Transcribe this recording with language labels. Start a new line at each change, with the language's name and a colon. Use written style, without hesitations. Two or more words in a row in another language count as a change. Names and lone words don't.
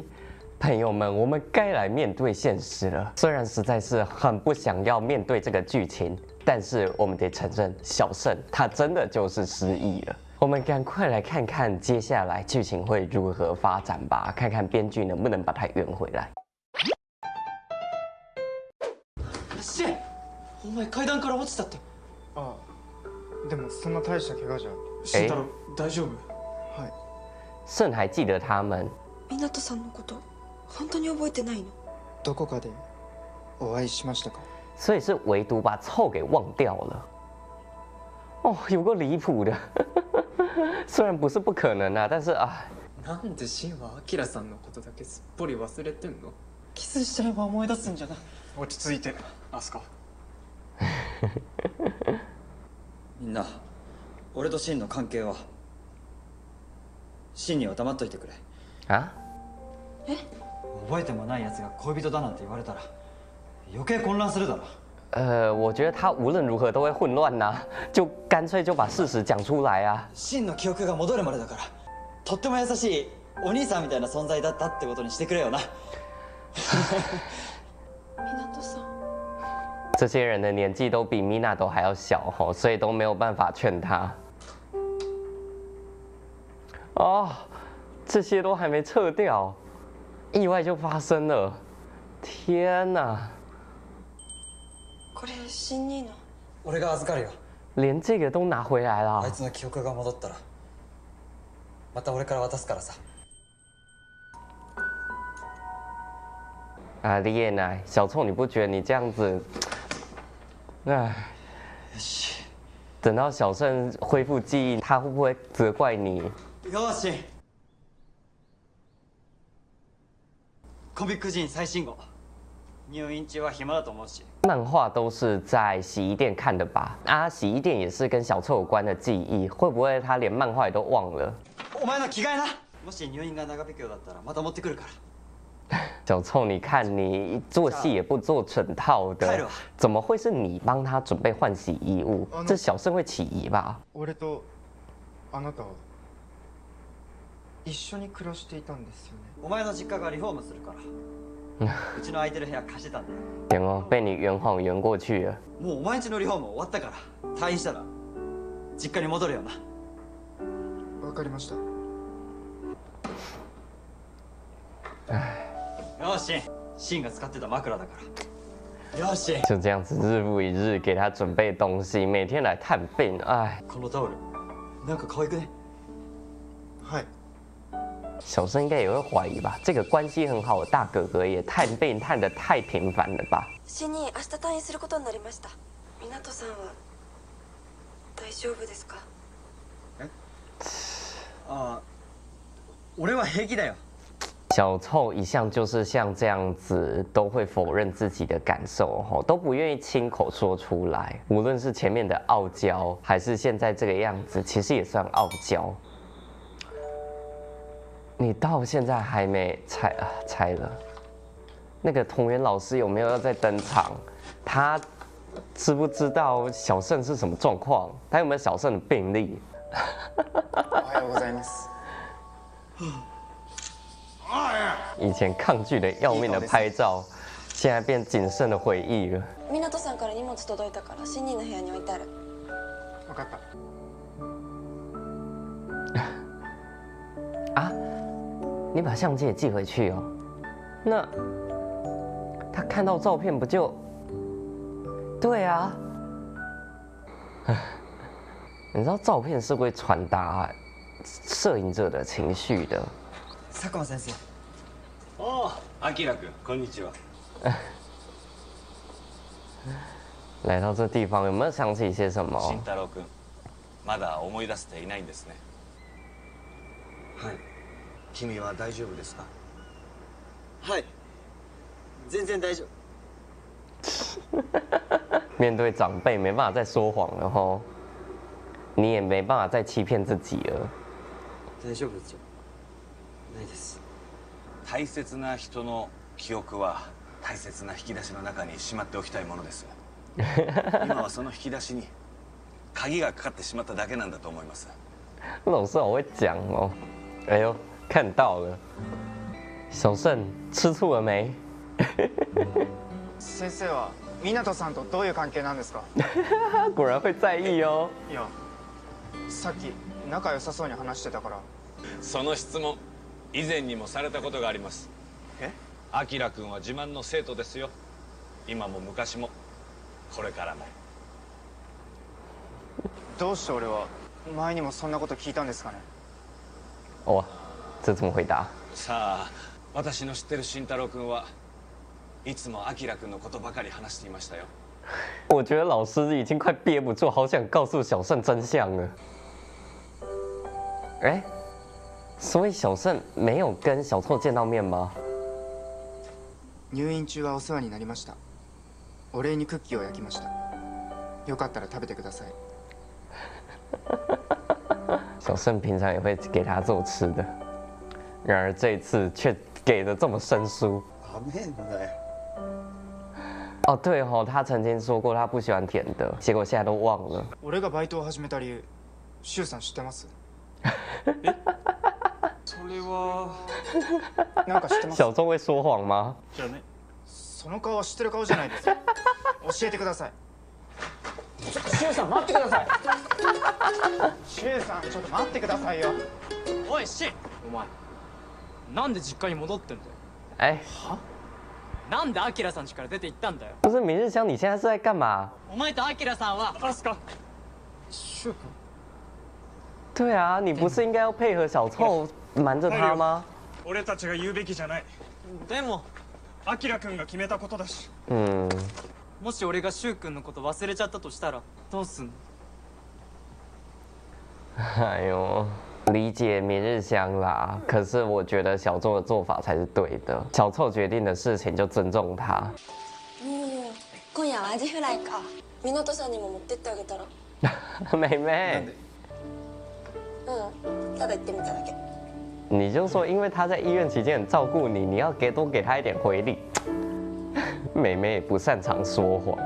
Chinese: 朋友们，我们该来面对现实了。虽然实在是很不想要面对这个剧情，但是我们得承认，小胜他真的就是失忆了。我们赶快来看看接下来剧情会如何发展吧，看看编剧能不能把它圆回来。
Japanese: シェン、お前階段から落ちたって。ああ、でもそんな大した怪我じゃ。慎太郎、大丈夫？はい。
Chinese: 胜还记得他们。
Japanese: 湊さんのこと本当に覚えてないの？どこかでお会いしましたか？
Chinese: 所以是唯独把臭给忘掉了。哦，有个离谱的。虽然不是不可能啊，但是啊。
Japanese: なんでシンはアキラさんのことだけすっぽり忘れてんの？キスしちゃえば思い出すんじゃない？落ち着いて、アスカ。みんな、俺とシンの関係は。シンには黙っといてくれ。啊？覚えてもない奴が恋人だなんて言われたら余計混乱するだろ。
Chinese: 我觉得他无论如何都会混乱呐、就干脆就把事实讲出来啊。
Japanese: シンの記憶が戻るまでだから、とっても優しいお兄さんみたいな存在だったってことにしてくれよな。湊さん。
Chinese: 这些人的年纪都比米娜都还要小吼，所以都没有办法劝他。哦，这些都还没撤掉，意外就发生了。天哪！
Japanese: これ新兄の。俺が預かるよ。
Chinese: 连这个都拿回来了。
Japanese: あいつの記憶が戻ったら、また俺から渡すからさ。
Chinese: 啊，李野奶，小臭，你不觉得你这样子，哎，等到小胜恢复记忆，他会不会责怪你？
Japanese: よし。コミック人最新号。入院中は暇だと思うし。
Chinese: 漫画都是在洗衣店看的吧？啊，洗衣店也是跟小臭有关的记忆，会不会他连漫画也都忘了？
Japanese: お前の着替えな。もし入院が長引くようだったらまた持ってくるから。
Chinese: 小臭，你看你做戏也不做整套的，怎么会是你帮他准备换洗衣物？这小胜会起疑吧？
Japanese: 俺とあなたは一緒に暮らしていたんですよね。お前の実家がリフォームするから。うちの空いてる部屋貸してたんだよ。
Chinese: 行哦，被你圆谎圆过去了。
Japanese: もうお前んちのリフォーム終わったから、退院したら実家に戻るよな。わかりました。よし、シンが使ってた枕だから。よし。
Chinese: 就这样子日复一日给他准备东西，每天来探病，哎。
Japanese: このタオル、なんか可愛くね？はい。
Chinese: 小生应该也会怀疑吧，这个关系很好的大哥哥也探病探得太频繁了吧？
Japanese: 新兄、明日退院することになりました。湊さんは大丈夫ですか？ああ、俺は平気だよ。
Chinese: 小臭一向就是像这样子，都会否认自己的感受，吼，都不愿意亲口说出来。无论是前面的傲娇，还是现在这个样子，其实也算傲娇。你到现在还没猜了？那个同源老师有没有要再登场？他知不知道小胜是什么状况？他有没有小胜的病历？
Japanese: おはようございます。
Chinese: 以前抗拒的要命的拍照，现在变谨慎的回忆了。
Japanese: 湊さんから荷物届いたから新兄の部屋に置いてある。わかった。
Chinese: 啊，你把相机也寄回去哦？那他看到照片不就？对啊。你知道照片是会传达摄影者的情绪的。
Japanese: 佐久間先生。おお、アキラ君、こんにちは。
Chinese: 来到这地方，有没有想起一些什么？
Japanese: 慎太郎君、まだ思い出せていないんですね。はい。君は大丈夫ですか？はい。全然大丈夫。
Chinese: 面对长辈没办法再说谎了吼，你也没办法再欺骗自己了。
Japanese: 大丈夫ですよ。ないです。大切な人の記憶は大切な引き出しの中にしまっておきたいものです。今はその引き出しに鍵がかかってしまっただけなんだと思います。
Chinese: 老师好会讲哦。哎呦，看到了，小胜吃醋了没？
Japanese: 先生は湊さんとどういう関係なんですか？
Chinese: 果然会在意哦。
Japanese: いや、さっき仲良さそうに話してたから。その質問以前にもされたことがあります。え？アキラ君は自慢の生徒ですよ。今も昔もこれからも。どうして俺は前にもそんなこと聞いたんですかね？
Chinese: 哇，这怎么回答？
Japanese: さあ、私の知ってる慎太郎君はいつもアキラ君のことばかり話していましたよ。
Chinese: 我觉得老师已经快憋不住，好想告诉小胜真相了。哎，所以小胜没有跟小臭见到面吗？
Japanese: 入院中はお世話になりました。お礼にクッキーを焼きました。よかったら食べてください。
Chinese: 小胜平常也会给他做吃的，然而这一次却给的这么生疏。
Japanese: ダメだよ。
Chinese: 哦，对哦，他曾经说过他不喜欢甜的，结果现在都忘了。
Japanese: 俺がバイトを始めた理由、シュウさん知ってます？それはなんか知ってます？
Chinese: 小众会说谎吗？
Japanese: じゃあね。その顔は知ってる顔じゃないですか。教えてください。シュウさん待ってください。シュウさんちょっと待ってくださいよ。おいシン、お前なんで実家に戻ってんだよ。哎，なんでアキラさん家から出て行ったんだよ。
Chinese: 不是明日香，你现在是在干嘛？
Japanese: お前とアキラさんはアスカシュウ君。
Chinese: 对啊，你不是应该要配合小臭瞒着他吗？
Japanese: 俺たちが言うべきじゃない。でもアキラ君が決めたことだし。嗯，もし俺がシュウ君のこと忘れちゃったとしたらどうすんの？
Chinese: 哎呦，理解明日香啦。可是我觉得小众的做法才是对的，小臭决定的事情就尊重他。
Japanese: 今夜はアジフライか。湊さんにも持ってってあげたら。
Chinese: 妹妹，
Japanese: ただ言ってみただけ。
Chinese: 你就说因为他在医院期间很照顾你，你要多给他一点回礼。妹妹也不擅长说谎。